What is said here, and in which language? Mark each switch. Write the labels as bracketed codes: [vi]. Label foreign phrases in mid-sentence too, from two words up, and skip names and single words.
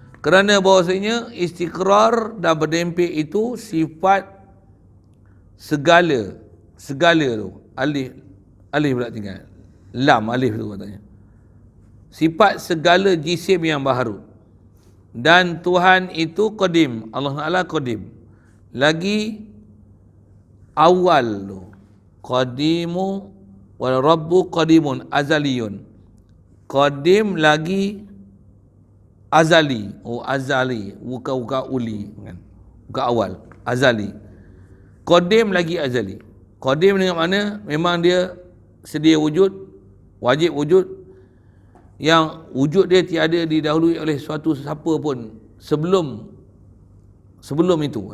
[ms] Kerana bahawasanya istiqrar dan berdempik itu sifat segala tu. Alif pula tinggal. Lam, alif tu katanya. Sifat segala jisim yang baharu. Dan Tuhan itu qadim. Allah Ta'ala qadim. Lagi awal tu. [ar] Qadimu wal rabbu qadimun azaliyun. [ms] Qadim lagi azali. Oh, azali. Bukan uli kan. Bukan awal. Azali. Qadim lagi azali. Qadim dengan mana? Memang dia sedia wujud, wajib wujud, yang wujud dia tiada didahului oleh suatu siapa pun sebelum itu kan.